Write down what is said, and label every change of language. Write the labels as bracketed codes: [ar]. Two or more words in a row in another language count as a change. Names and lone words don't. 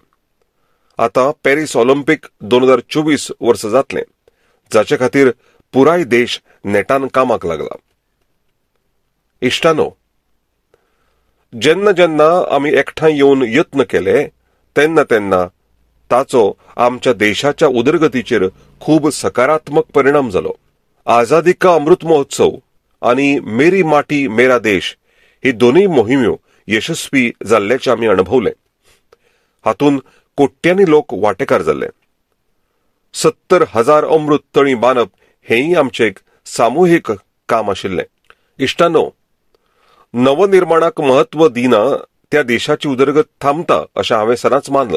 [kok] आतां पॅरीस ऑलिंपिक 2024 वर्स जातलें, जाचे खातीर पुराय देश नेटान कामाक लागला. इश्टानो, जेन्ना आमी एकठांय येवन यत्न केले तेन्ना ताचो आमच्या देशाच्या उदरगतीचेर खूब सकारात्मक परिणाम जालो. आझादी का अमृत महोत्सव आनी मेरी माटी मेरा देश ही दोनूय मोहिम्यो यशस्वी जाल्ल्याचें आमी अणभवलें. हातूंत कोट्यांनी लोक वांटेकार जाल्ले. 70,000 अमृत तळीं बांदप हेंय आमचें एक सामुहीक काम आशिल्लें. इश्टानो, नवनिर्माणाक महत्व दिना त्या देशाची उदरगत थांबता अशें हांवें सदांच मानलां.